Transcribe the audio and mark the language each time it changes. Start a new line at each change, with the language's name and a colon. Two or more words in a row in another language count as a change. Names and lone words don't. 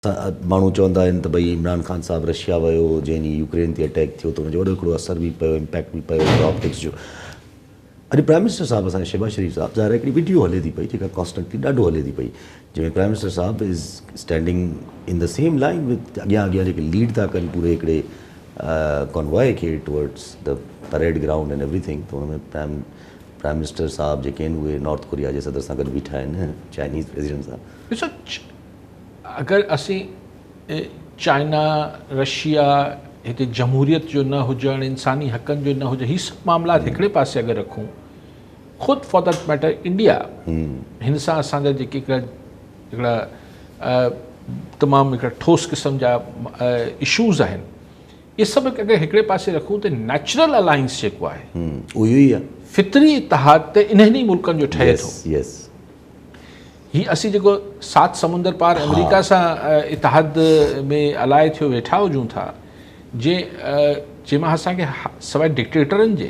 Sindhi: माण्हू चवंदा आहिनि त भई इमरान ख़ान साहिबु रशिया वियो जंहिं ॾींहुं यूक्रेन ते अटैक थियो त हुनजो वॾो हिकिड़ो असर बि पियो, इम्पैक्ट बि पियो ऑप्टिक्स जो। अॼु
English: prime minister
Sindhi: साहिबु असांजे शहबाज शरीफ़ साहिबु ज़ाहिर हिकिड़ी वीडियो हले थी पई जेका कॉन्स्टेंटली ॾाढो हले थी पई, जंहिंमें
English: prime minister
Sindhi: साहिबु
English: is standing in the same line with
Sindhi: अॻियां जेके लीड था कनि पूरे हिकिड़े कॉन्वॉय खे
English: towards the parade ground and everything.
Sindhi: त हुन में
English: prime minister
Sindhi: साहिबु जेके आहिनि उहे नॉर्थ कोरिया जे सदर सां गॾु बीठा आहिनि, चाइनीज़ प्रेसिडेंट सां। ॾिसो, अगरि असीं चाइना रशिया हिते जमहूरियत जो न हुजणु, इंसानी हक़नि जो न हुजणु, हीअ सभु मामलात हिकिड़े पासे अगरि रखूं, ख़ुदि
English: for that matter
Sindhi: इंडिया हिन सां असांजा जेके हिकिड़ा तमामु हिकिड़ा ठोस क़िस्म जा इशूज़ आहिनि, इहे सभु अगरि हिकिड़े पासे रखूं त
English: natural alliance
Sindhi: जेको आहे उहो ई आहे, फितरी इतिहाद त इन्हनि मुल्कनि जो ठहे थो। ही असीं जेको 7 समुंदर पार अमेरिका सां इतिहाद में अलाए थियो वेठा हुजूं था, जंहिंमां असांखे सवाइ डिक्टेटरनि जे